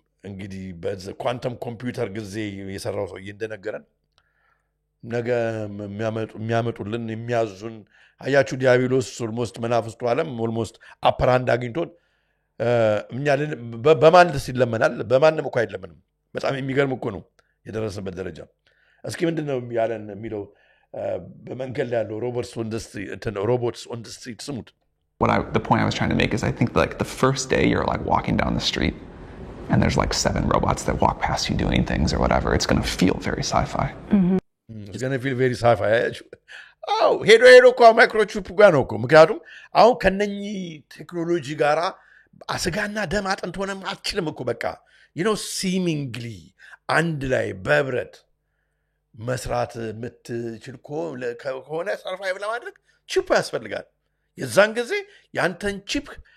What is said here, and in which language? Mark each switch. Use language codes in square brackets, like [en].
[am] እንግዲህ በኳንተም ኮምፒውተር ጊዜ የሰራው ሰው እንደነገረን ነገ የሚያመጡልን የሚያዙን አያችሁ ዲያብሎስ ኦልሞስት መናፍስቱ ዓለም ኦልሞስት አፐራንድ አግኝቶን እኛ በማን ይለመናል በማንም እኮ አይለመንም በጣም የሚገርም እኮ ነው የደረሰበት ደረጃ እስኪ ምንድነው ያለን የሚለው በመንገድ ላይ ያለው [en] robots on the street [am] ስሙት [en] the point I was trying to make is I think like the first day you're like walking down the street and there's like 7 robots that walk past you doing things or whatever it's going to feel very sci-fi it's going to feel very sci-fi [am] ሄዶ እኮ ማይክሮቺፕ ጋር ነው እኮ ምክንያቱም አሁን ከነኚህ ቴክኖሎጂ ጋራ አስጋና ደም አጥንት ሆነም አትችልም እኮ በቃ [en] you know seemingly [am] አንድ ላይ በብረት መስራት የምትችል ከሆነ ሰርቫይቭ ለማድረግ ቺፕ ያስፈልጋል የዛን ጊዜ ያንተን ቺፕ